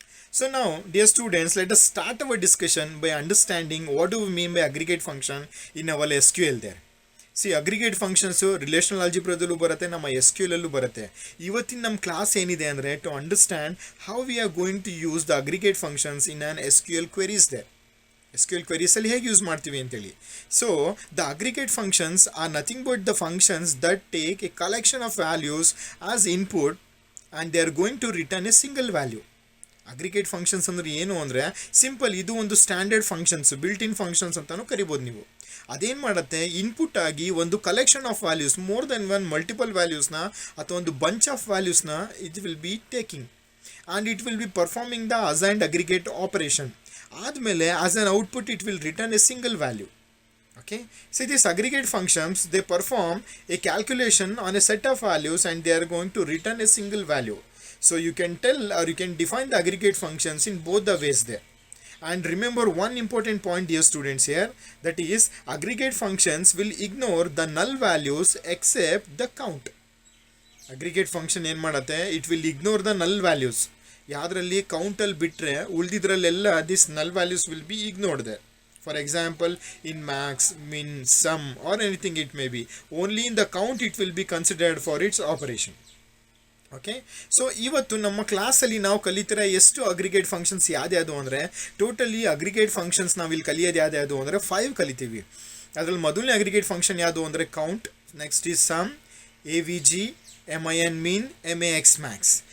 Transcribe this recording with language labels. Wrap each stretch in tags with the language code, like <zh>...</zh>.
<en>So now dear students, let us start our discussion by understanding what do we mean by aggregate function in our SQL there.</en> <kn>See, aggregate functions relational algebra ಬರುತ್ತೆ, ನಮ್ಮ SQL ಅಲ್ಲೂ ಬರುತ್ತೆ. ಇವತ್ತಿನ ನಮ್ಮ class ಏನಿದೆ ಅಂದರೆ</kn> <en>to understand how we are going to use the aggregate functions in an SQL queries there.</en> <kn>SQL queries ಅಲ್ಲಿ ಹೇಗೆ ಯೂಸ್ ಮಾಡ್ತೀವಿ ಅಂತೇಳಿ.</kn> <en>So the aggregate functions are nothing but the functions that take a collection of values as input and they are going to return a single value.</en> <kn>Aggregate functions ಅಂದರೆ ಏನು ಅಂದರೆ simple, ಇದು ಒಂದು standard functions, built in functions ಅಂತಲೂ ಕರಿಬೋದು ನೀವು. ಅದೇನು ಮಾಡುತ್ತೆ, ಇನ್ಪುಟ್ ಆಗಿ ಒಂದು</kn> <en>collection of values, more than one multiple ವ್ಯಾಲ್ಯೂಸ್ನ</en> <kn>ಅಥವಾ ಒಂದು</kn> <en>Bunch of ವ್ಯಾಲ್ಯೂಸ್ನ it will be taking and it will be performing the assigned aggregate operation.</en> <kn>ಆದಮೇಲೆ</kn> <en>As an output it will return a single value. Okay, see these aggregate functions, they perform a calculation on a set of values and they are going to return a single value. So you can tell or you can define the aggregate functions in both the ways there. And remember one important point dear students here, that is aggregate functions will ignore the null values except the count. Aggregate function</en> <kn>ಏನು ಮಾಡುತ್ತೆ,</kn> <en>it will ignore the null values.</en> <kn>ಯಾವುದರಲ್ಲಿ ಕೌಂಟಲ್ಲಿ ಬಿಟ್ಟರೆ ಉಳಿದಿದ್ರಲ್ಲೆಲ್ಲ</kn> <en>this null values will be ignored there. For example, in max, min, sum or anything it may be, only in the count it will be considered for its operation.</en> <kn>Okay, so ಇವತ್ತು ನಮ್ಮ ಕ್ಲಾಸಲ್ಲಿ ನಾವು ಕಲಿತಿರೋ ಎಷ್ಟು aggregate functions ಯಾವ್ದು ಅಂದರೆ totally aggregate functions ನಾವಿಲ್ಲಿ ಕಲಿಯೋದು ಯಾವ್ದು ಅಂದರೆ 5 ಕಲಿತೀವಿ. ಅದರಲ್ಲಿ ಮೊದಲನೇ ಅಗ್ರಿಗೇಟ್ ಫಂಕ್ಷನ್ ಯಾವುದು ಅಂದರೆ count, next is some, AVG, MIN mean, MAX Max.</kn>